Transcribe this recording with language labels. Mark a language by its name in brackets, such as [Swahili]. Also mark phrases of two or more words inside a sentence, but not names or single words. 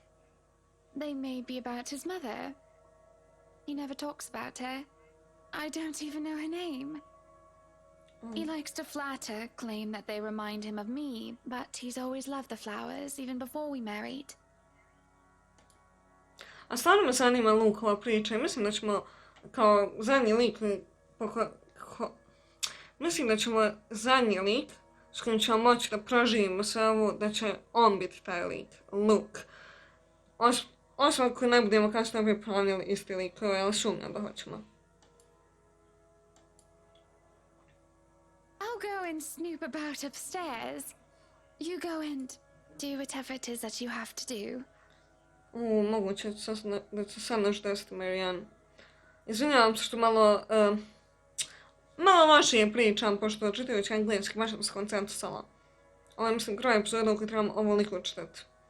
[English] They may be about his mother. He never talks about her. I don't even know her name. He likes to flatter, claim that they remind him of me, but he's always loved the flowers, even before we married. [Serbian] A stvarno me zanima Lukova priča i mislim da ćemo kao zadnji lik mislim da ćemo zadnji lik s kojim ćemo moći da proživimo sve ovo, da će on biti taj lik, Luke. Osim ako ne budemo kasnije bi planili isti lik, ali sumnjam da hoćemo. [English] I'll go and snoop about upstairs. You go and do whatever it is that you have to do. [Serbian] Moguće da će sad nešto desiti, Marijan. Izvinjavam se što malo lošije pričam, pošto čitajući engleski baš sam se koncentrisala. Ovo je, mislim, kraj epizoda u kojoj trebam ovoliko čitati.